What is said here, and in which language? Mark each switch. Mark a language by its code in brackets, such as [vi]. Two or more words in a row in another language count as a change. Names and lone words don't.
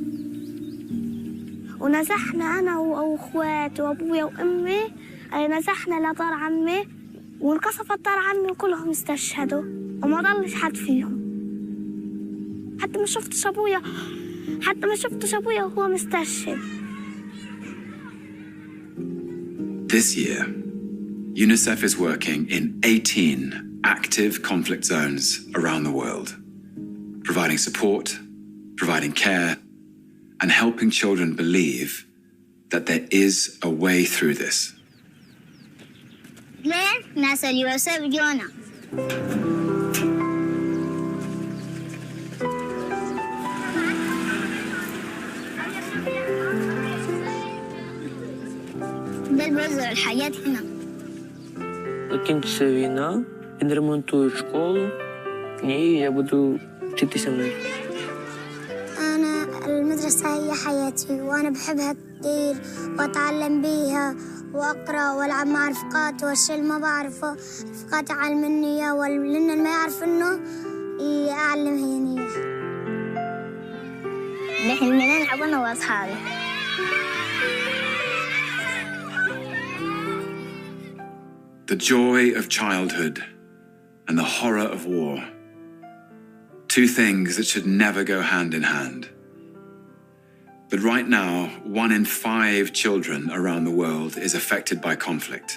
[ar] ونزحنا أنا وأخواتي وأبويا وأمي، نزحنا لدار عمي وانقصفت دار عمي وكلهم استشهدوا وما ضلش حد فيهم. حتى ما شفتش أبويا وهو مستشهد. [en] This year, UNICEF is working in 18 active conflict zones around the world, providing support, providing care, and helping children believe that there is a way through this. [ar] ناس اليوسف جونا. ده البذر الحاجات هنا. [uk] Закінчиться війна, відремонтують школу, і я буду вчитися в ній. [ar] أنا المدرسة هي حياتي وأنا بحبها كثير وأتعلم بيها وأقرأ وألعب مع رفقاتي والشيء اللي ما بعرفه رفقاتي علمني إياه واللي ما يعرف إنه يعلمني إياه. نحن نلعب أنا وأصحابي. [en] The joy of childhood and the horror of war. Two things that should never go hand in hand. But right now, 1 in 5 children around the world is affected by conflict.